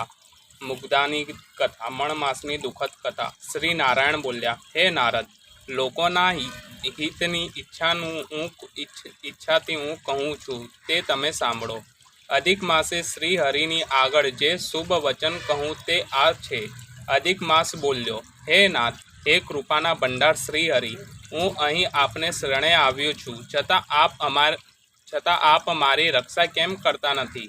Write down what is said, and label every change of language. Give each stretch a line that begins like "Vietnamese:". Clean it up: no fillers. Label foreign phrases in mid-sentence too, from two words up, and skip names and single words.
Gujarati: મુગ્ધાની કથા। મણ માસની દુખદ કથા। શ્રી નારાયણ બોલ્યા, હે નારદ, લોકોના હિતની ઈચ્છાથી હું કહું છું તે તમે સાંભળો। અધિક માસે શ્રી હરિની આગળ જે શુભ વચન કહું તે આ છે। અધિક માસ બોલ્યો, હે નાથ, હે કૃપાના ભંડાર શ્રી હરિ, હું અહીં આપને શરણે આવ્યો છું, છતાં આપ મારી રક્ષા કેમ કરતા નથી?